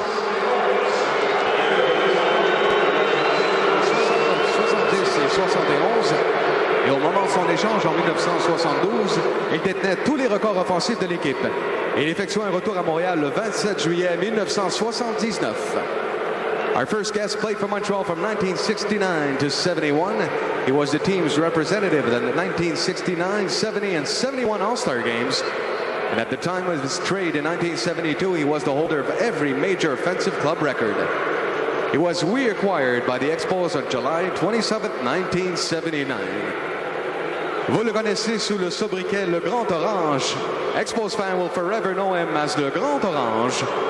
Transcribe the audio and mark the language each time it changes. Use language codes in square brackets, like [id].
[fr] 70 et 71. Et au moment de son échange en 1972, il détenait tous les records offensifs de l'équipe. Il effectua un retour à Montréal le 27 juillet 1979. [en] Our first guest played for Montreal from 1969 to 71. He was the team's representative in the 1969, 70, and 71 All-Star games. And at the time of his trade in 1972, he was the holder of every major offensive club record. He was reacquired by the Expos on July 27, 1979. [fr] Vous le connaissez sous le sobriquet Le Grand Orange. [en] Expos fans will forever know him as Le Grand Orange.